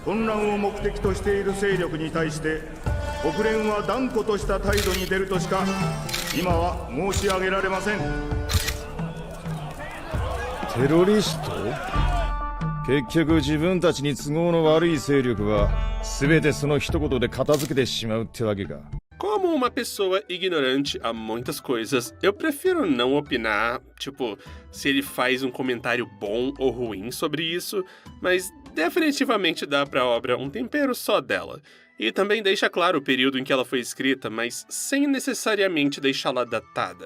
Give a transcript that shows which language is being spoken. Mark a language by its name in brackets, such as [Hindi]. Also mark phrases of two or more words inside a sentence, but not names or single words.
[Japanese] 混乱を目的としている勢力に対して国連は断固とした態度に出るとしか今は申し上げられません。テロリスト？結局自分たちに都合の悪い勢力は全てその一言で片付けてしまうってわけか。 [Portuguese] Como uma pessoa ignorante a muitas coisas, eu prefiro não opinar, se ele faz um comentário bom ou ruim sobre isso, mas definitivamente dá pra obra um tempero só dela. E também deixa claro o período em que ela foi escrita, mas sem necessariamente deixá-la datada.